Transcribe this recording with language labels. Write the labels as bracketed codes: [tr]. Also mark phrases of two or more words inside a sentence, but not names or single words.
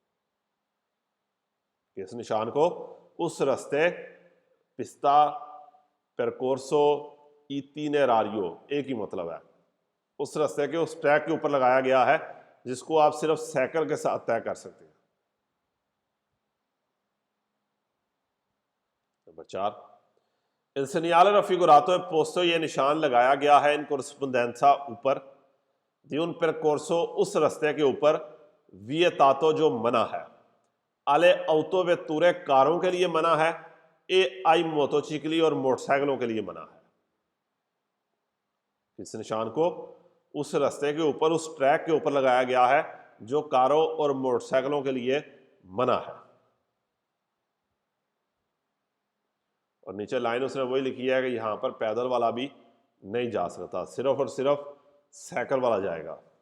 [hi] इस निशान को उस रास्ते, [it] pista, percorso, itinerario, [hi] एक ही मतलब है, उस रास्ते के उस ट्रैक के ऊपर लगाया गया है जिसको आप सिर्फ साइकिल के साथ तय कर सकते हैं। नंबर 4, [it] Il segnale raffigurato è posto, [hi] ये निशान लगाया गया है [it] in corrispondenza [hi] ऊपर, [it] di un percorso, [hi] उस रास्ते के ऊपर, vietato जो मना है, [it] alle autovetture, [hi] कारों के लिए मना है, [it] e ai motocicli, [hi] और मोटरसाइकिलों के लिए मना है। इस निशान को उस रास्ते के ऊपर, उस ट्रैक के ऊपर लगाया गया है जो कारों और मोटरसाइकिलों के लिए मना है। और नीचे लाइन उसने वही लिखी है कि यहां पर पैदल वाला भी नहीं जा सकता, सिर्फ और सिर्फ साइकिल वाला जाएगा।